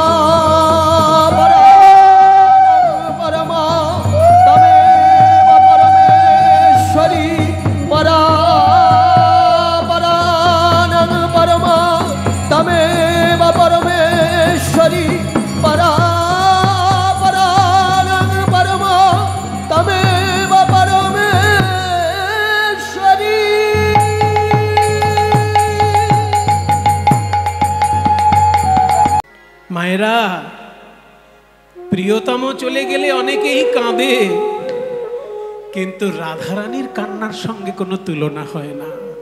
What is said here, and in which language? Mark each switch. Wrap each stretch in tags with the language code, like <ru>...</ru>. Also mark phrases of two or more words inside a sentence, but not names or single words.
<sa>परमा त्वमेव परमेश्वरी परापराणां परमा त्वमेव परमेश्वरी परापराणां परमा त्वमेव परमेश्वरी।</sa> <bn>মায়েরা, প্রিয়তম চলে গেলে অনেকেই কাঁদে, কিন্তু রাধারানীর কান্নার সঙ্গে কোনো তুলনা হয় না।</bn>